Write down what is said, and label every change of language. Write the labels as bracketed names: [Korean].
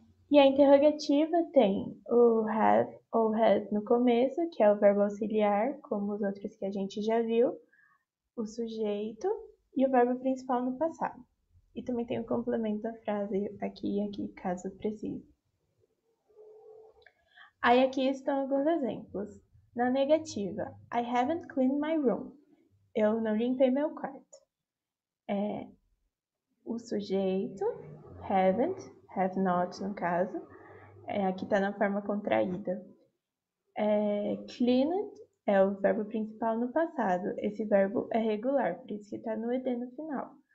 [Portuguese] E a interrogativa tem o have ou has no começo, que é o verbo auxiliar, como os outros que a gente já viu, o sujeito e o verbo principal no passado. E também tem o complemento da frase aqui e aqui, caso precise. Aí aqui estão alguns exemplos. Na negativa, [English] I haven't cleaned my room. [Portuguese] Eu não limpei meu quarto. O sujeito, haven't, have not no caso, aqui está na forma contraída. Cleaned é o verbo principal no passado. Esse verbo é regular, por isso que está no ed no final.